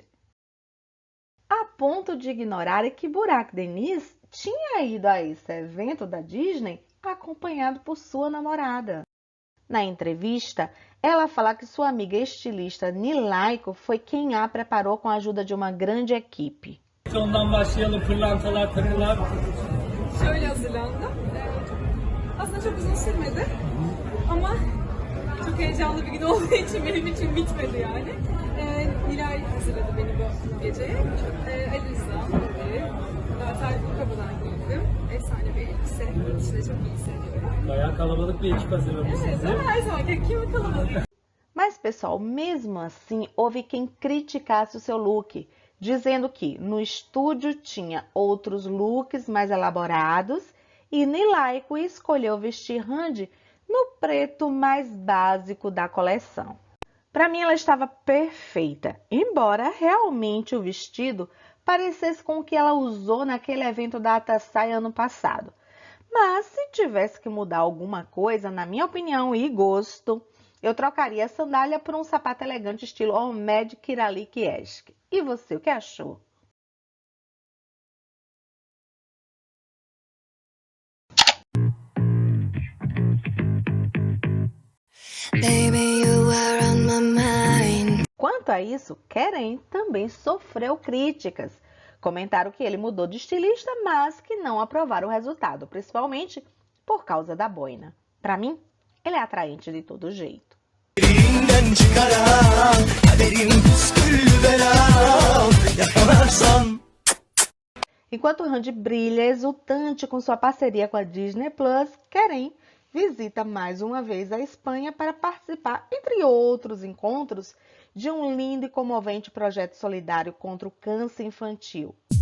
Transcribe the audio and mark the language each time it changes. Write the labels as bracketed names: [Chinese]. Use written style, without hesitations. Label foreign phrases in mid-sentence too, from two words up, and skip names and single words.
[Portuguese] A ponto de ignorar que Burak Deniz tinha ido a esse evento da Disney acompanhado por sua namorada. Na entrevista, ela fala que sua amiga estilista Nilayko foi quem a preparou com a ajuda de uma grande equipe. [Turkish] Ondan başlayalım, pırlantalar, takılar. Şöyle hazırlandım. Aslında çok uzun sürmedi ama çok heyecanlı bir gün olduğu için benim için bitmedi yani. Nilay hazırladı beni bu geceye. Ali Rıza ve Tayfun Kaba'dan giydim. Efsane bir elbise. İşte çok iyi hissediyorum. Bayağı kalabalık bir ekip hazırlamış Evet sizi. ama her zamanki kimi kalabalık. [Portuguese] Mas, pessoal, mesmo assim, houve quem criticasse o seu look, dizendo que no estúdio tinha outros looks mais elaborados e Nilayko escolheu vestir Hande no preto mais básico da coleção. Para mim, ela estava perfeita, embora realmente o vestido parecesse com o que ela usou naquele evento da Atasai ano passado. Mas se tivesse que mudar alguma coisa, na minha opinião e gosto, eu trocaria a sandália por um sapato elegante estilo Omed Kiralik-esque. E você, o que achou? [English] Baby, you are on my mind. [Portuguese] Quanto a isso, Keren também sofreu críticas. Comentaram que ele mudou de estilista, mas que não aprovaram o resultado, principalmente por causa da boina. Para mim, ele é atraente de todo jeito. Enquanto Randy brilha exultante com sua parceria com a Disney Plus, Keren visita mais uma vez a Espanha para participar, entre outros encontros, de um lindo e comovente projeto solidário contra o câncer infantil.